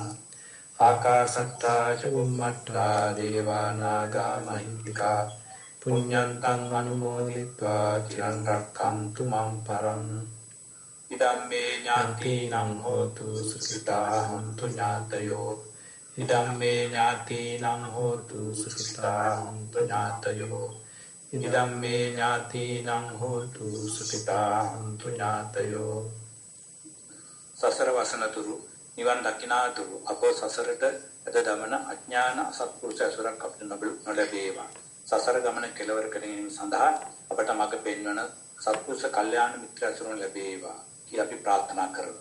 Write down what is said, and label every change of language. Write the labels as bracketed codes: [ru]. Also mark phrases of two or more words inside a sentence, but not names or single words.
[pi] ආකාශට්ටා ච බුම්මට්ටා දේවා නාග මහින්దికා පුඤ්ඤන්තං අනුමෝදිत्वा තිරං රක්ඛන්තු මං පරං. ඉදම්මේ ඥාතිනං හෝතු සුඛිතා හොන්තු ඥාතයෝ ඉදම්මේ ඥාතිනං හෝතු සුඛිතා හොන්තු ඥාතයෝ ඉදම්මේ ඥාතිනං හෝතු සුඛිතා හොන්තු ඥාතයෝ [si] සසර වසනතුරු නිවන් දකිනාතුරු අපෝ සසරට ඇද දමන අඥාන අසත්පුරුෂ අසුරක් අපට නොලැබේවා සසර ගමන කෙලවර කිරීම සඳහා අපට මඟ පෙන්වන සත්පුරුෂ කල්යාණ මිත්‍ර අසුරන් ලැබේවා කියලා අපි ප්‍රාර්ථනා කරමු.